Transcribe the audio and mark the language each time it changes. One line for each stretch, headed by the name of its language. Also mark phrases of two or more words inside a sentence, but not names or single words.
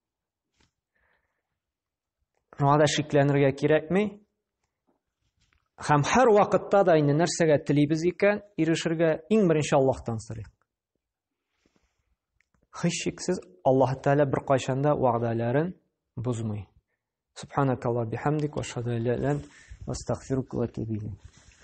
Tatar: Шуңа да шикләнергә кирәкми. Һәм һәр вакытта да инде нәрсәгә телибез икән, ирешергә иң беренче Аллаһтан сорыйк. Һич шиксез Аллаһ Тәгалә бер кайчанда вәгъдәләрен бузмый.
Arabic: سبحانك اللهم بحمدك وأشهد أن لا إله إلا أنت وأستغفرك وأتوب إليك.